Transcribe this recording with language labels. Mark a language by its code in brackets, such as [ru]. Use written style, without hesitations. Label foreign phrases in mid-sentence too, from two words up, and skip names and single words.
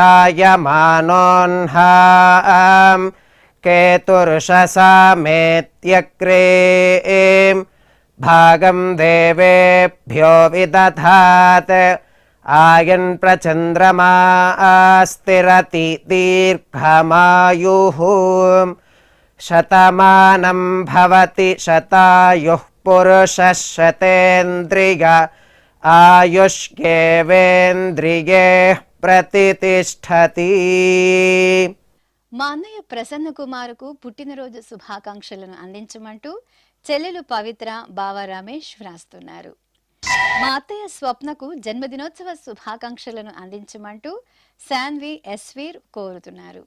[sa] जायमानोऽह्नां केतुर्षसामेत्यग्रे भागं देवेभ्यो विदधात् आयन् प्रचन्द्रमा स्थिरति दीर्घमायुः शतमानं भवति शतायुः पुरुषः शतेन्द्रिय आयुष्येवेन्द्रिये प्रतिष्ठति. [te] మా అన్నయ్య ప్రసన్న కుమారుకు పుట్టినరోజు శుభాకాంక్షలను అందించమంటూ చెల్లెలు పవిత్ర బావ రమేష్ వ్రాస్తున్నారు. మా అత్తయ్య స్వప్నకు జన్మదినోత్సవ శుభాకాంక్షలను అందించమంటూ శాన్వి ఎస్వీర్ కోరుతున్నారు.